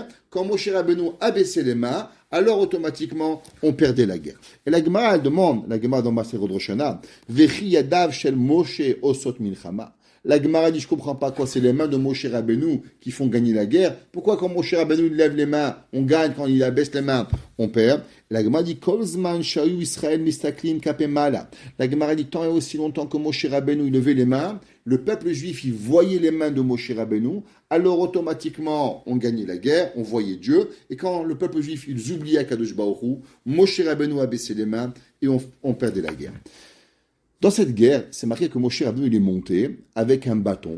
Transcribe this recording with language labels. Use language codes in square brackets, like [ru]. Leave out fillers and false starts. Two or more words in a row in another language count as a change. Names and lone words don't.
[fr] Quand Moshe Rabbeinu abaissait les mains, alors automatiquement on perdait la guerre. Et la Gemara elle demande, la Gemara dans Maser Rosh Hashanah, [he] וכי ידיו של משה עושות מלחמה. [fr] La Gemara dit, je ne comprends pas quoi, c'est les mains de Moshe Rabbeinu qui font gagner la guerre. Pourquoi quand Moshe Rabbeinu lève les mains, on gagne, quand il abaisse les mains, on perd? La Gemara dit, [he] כל זמן שהיו ישראל מסתכלים כלפי מעלה. [fr] La Gemara dit, tant et aussi longtemps que Moshe Rabbeinu il levait les mains, le peuple juif il voyait les mains de Moshe Rabbeinu, alors automatiquement on gagnait la guerre, on voyait Dieu, et quand le peuple juif ils oubliaient [he] קדוש ברוך הוא, [fr] Moshe Rabbeinu abaissait les mains et on perdait la guerre. Dans cette guerre, c'est marqué que Moshe Rabbeinu il est monté avec un bâton.